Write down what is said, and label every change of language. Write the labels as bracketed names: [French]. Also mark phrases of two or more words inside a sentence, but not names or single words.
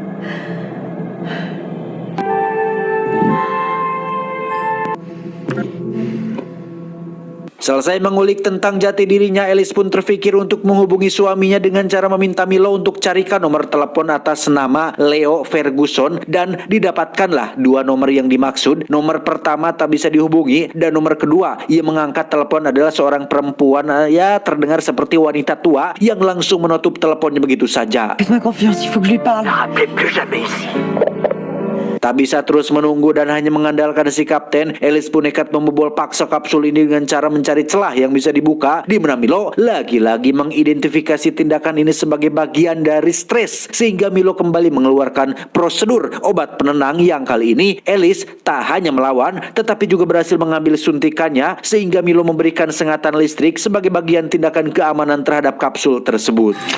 [Indonesian] Selesai mengulik tentang jati dirinya, Ellis pun terpikir untuk menghubungi suaminya dengan cara meminta Milo untuk carikan nomor telepon atas nama Leo Ferguson dan didapatkanlah dua nomor yang dimaksud. Nomor pertama tak bisa dihubungi dan nomor kedua ia mengangkat telepon adalah seorang perempuan ya terdengar seperti wanita tua yang langsung menutup teleponnya begitu saja. [French] Faites-moi confiance, il faut que je lui parle. Rappelez plus jamais ici. [Indonesian] Tak bisa terus menunggu dan hanya mengandalkan si kapten, Ellis pun nekat membobol paksa kapsul ini dengan cara mencari celah yang bisa dibuka, di mana Milo lagi-lagi mengidentifikasi tindakan ini sebagai bagian dari stres, sehingga Milo kembali mengeluarkan prosedur obat penenang yang kali ini Ellis tak hanya melawan, tetapi juga berhasil mengambil suntikannya, sehingga Milo memberikan sengatan listrik sebagai bagian tindakan keamanan terhadap kapsul tersebut.